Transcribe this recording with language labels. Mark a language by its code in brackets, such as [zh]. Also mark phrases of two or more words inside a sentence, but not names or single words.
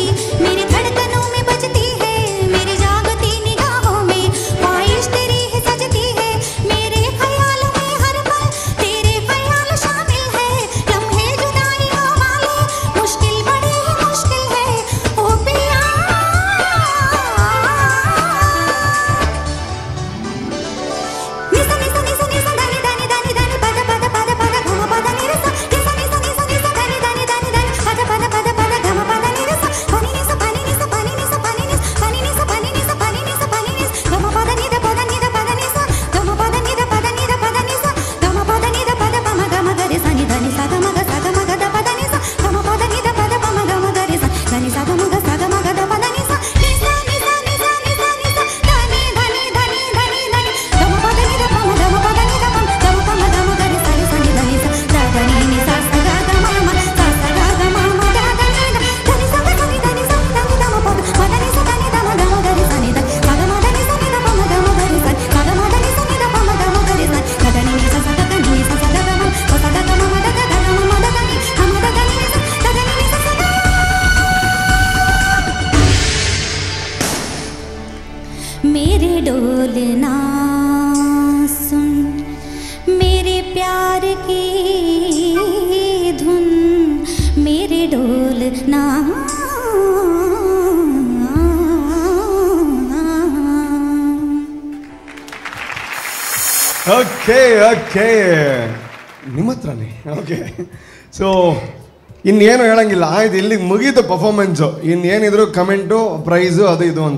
[hi] मेरी धड़कनों में बजती है मेरी जागती निगाहों में ख्वाहिश तेरी है सजती है मेरे ख्यालों में हर पल तेरे ख्याल शामिल है लम्हे जुदाइयों वाले मुश्किल बड़ी ही मुश्किल है ओ पिया निसा निसा निसा निसा दानी दानी दानी दानी पद पद पद पद गम पद निरसा निसा निसा निसा निसा दानी दानी दानी दानी पद पद पद पद गम पद निरसा पानी निसा पानी निसा पानी निसा पानी निसा पानी निसा पानी निसा पानी निसा पानी निसा गम पद निद पद निद पद निसा गम पद निद पद निद पद निसा गम पद निद पद पम गम गरे सा नि धनि सा गम ग द पद निसा गम पद निद पद पम गम गरे सा धनि सा गम ग द पद निसा निसा निसा निसा निसा निसा धनि धनि धनि धनि धनि गम पद निद पम गम पद निद पम गम पम गम गरे सा नि धनि सा द धनि नि सा ग ग म म सा ग ग म म द धनि द धनि सा ग धनि धनि सा धनि द म पद म धनि सा धनि द म गम गरे सा नि द सा ग म धनि सा नि द पम गम गरे सा सा ग म धनि सा नि द पम गम गरे सा ग धनि नि सा सा ग धनि सा सा ग म सा सा ग म म द ग ग म म द धनि हम द धनि नि सा द धनि नि सा सा ग मेरे डोलना सुन मेरे प्यार की धुन मेरे डोलना [en] okay okay [kn] ನಿಮ್ಮ ಹತ್ರನೇ [en] okay so [kn] ಇನ್ನೇನು ಹೇಳಂಗಿಲ್ಲ ಆಯ್ತು ಇಲ್ಲಿಗೆ ಮುಗೀತು ಪರ್ಫಾರ್ಮೆನ್ಸು ಇನ್ನೇನಿದ್ರು [en] comment prize [kn] ಅದು ಇದು ಅಂತ